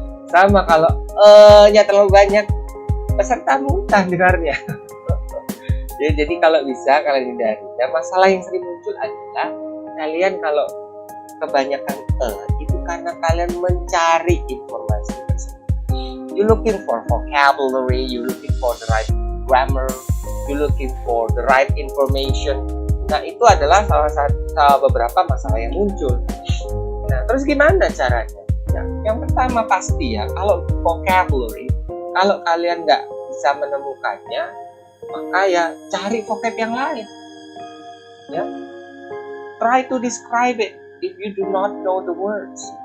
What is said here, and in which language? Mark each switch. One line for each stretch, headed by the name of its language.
Indonesian: Sama kalau nya terlalu banyak, peserta muntah dengarnya. Ya, jadi kalau bisa kalian hindari. Dan masalah yang sering muncul adalah kalian kalau kebanyakan itu karena kalian mencari informasi tersebut.
English: You looking for vocabulary, you looking for the right grammar, you looking for the right information.
Indonesian: Nah, itu adalah salah beberapa masalah yang muncul. Nah, terus gimana caranya? Ya, yang pertama pasti ya, kalau vocabulary, kalau kalian nggak bisa menemukannya, maka ya cari vocab yang lain.
English: Ya, try to describe it if you do not know the words.